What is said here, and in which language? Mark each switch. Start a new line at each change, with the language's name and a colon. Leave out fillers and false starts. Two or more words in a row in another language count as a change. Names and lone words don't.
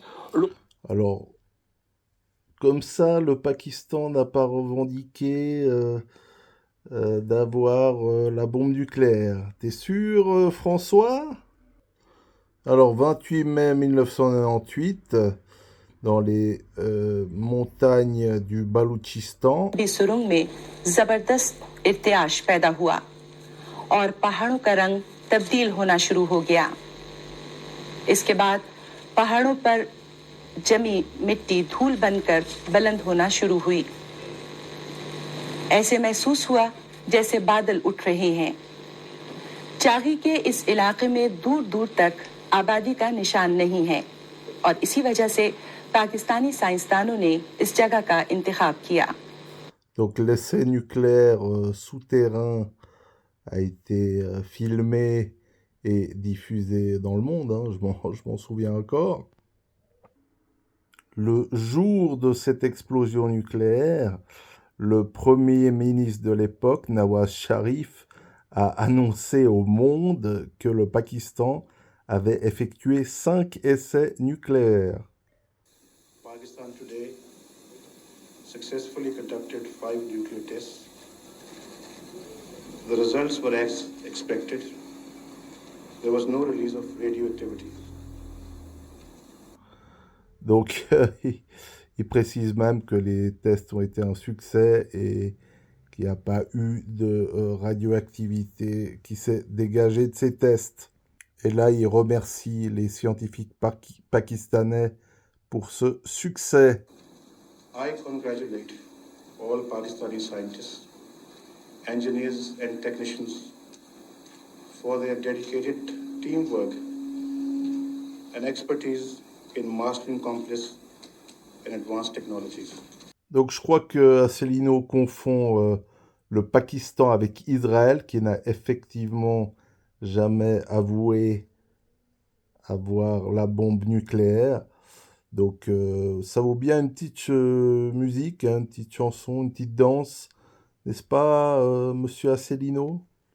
French: Alors, comme ça, le Pakistan n'a pas revendiqué d'avoir la bombe nucléaire. T'es sûr, François? Alors, 28 mai 1998, dans les montagnes du Baloutchistan.
Urdu: کی سرنگ میں زبردست ارتعاش پیدا ہوا اور پہاڑوں کا رنگ تبدیل ہونا شروع ہو گیا. اس کے بعد پہاڑوں پر جمی مٹی دھول بن کر بلند ہونا شروع ہوئی. ایسے محسوس ہوا جیسے بادل اٹھ رہے ہیں. چاغی کے اس علاقے میں دور دور تک آبادی کا نشان نہیں ہے اور اسی وجہ سے پاکستانی سائنسدانوں نے اس جگہ کا انتخاب کیا.
French: Donc l'essai nucléaire souterrain a été filmé et diffusé dans le monde, hein, je m'en souviens encore. Le jour de cette explosion nucléaire, le premier ministre de l'époque, Nawaz Sharif, a annoncé au monde que le Pakistan avait effectué 5 essais nucléaires.
English: Pakistan today successfully conducted 5 nuclear tests. The results were as expected. There was no release of radioactivity.
French: Donc, il précise même que les tests ont été un succès et qu'il n'y a pas eu de radioactivité qui s'est dégagée de ces tests. Et là, il remercie les scientifiques pakistanais pour ce succès.
English: I congratulate all Pakistani scientists, engineers and technicians for their dedicated teamwork and expertise in mastering complex and advanced technologies.
French: Donc je crois que Asselineau confond le Pakistan avec Israël, qui n'a effectivement jamais avoué avoir la bombe nucléaire. Donc ça vaut bien une petite musique, hein, une petite chanson, une petite danse, n'est-ce pas, monsieur Asselineau?